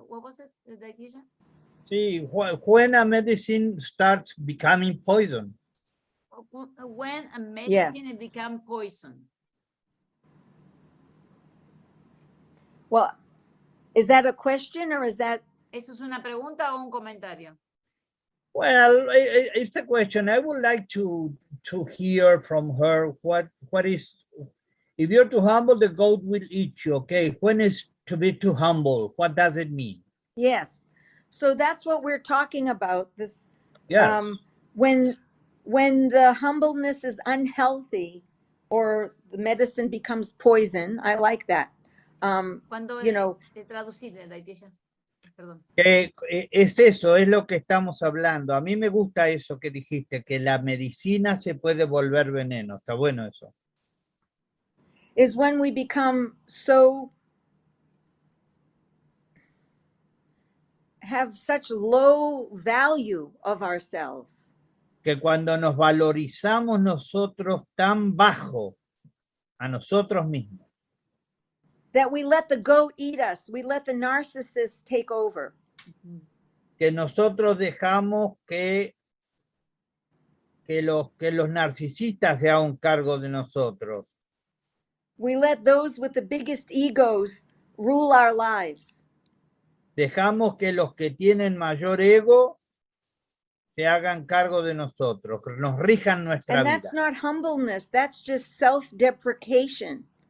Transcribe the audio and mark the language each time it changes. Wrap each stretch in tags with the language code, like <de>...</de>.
<en>What was it, the dietitian? Sí, when a medicine starts becoming poison. When a medicine Yes. become poison. Well, is that a question or is that?</en> <es>¿Eso es una pregunta o un comentario?</es> <en>Well, it's a question. I would like to hear from her what is, if you're too humble, the goat will eat you. Okay, when is to be too humble? What does it mean? Yes. So that's what we're talking about. This Yes. when the humbleness is unhealthy or the medicine becomes poison. I like that.</en> <es>Cuando</es> <en>You know,</en> <es>traducir, Daitesha. Perdón. Es eso, es lo que estamos hablando. A mí me gusta eso que dijiste, que la medicina se puede volver veneno. Está bueno eso.</es> <en>is when we become so have such low value of ourselves</en> <es>Que cuando nos valorizamos nosotros tan bajo a nosotros mismos,</es> <en>that we let the goat eat us. We let the narcissist take over.</en> <es>que nosotros dejamos que los narcisistas se hagan cargo de nosotros.</es> <en>We let those with the biggest egos rule our lives.</en> <es>Dejamos que los que tienen mayor ego se hagan cargo de nosotros, que nos rijan nuestra</es> <en>And</en> <es>vida.</es> <en>that's not humbleness, that's just self-deprecation.</en>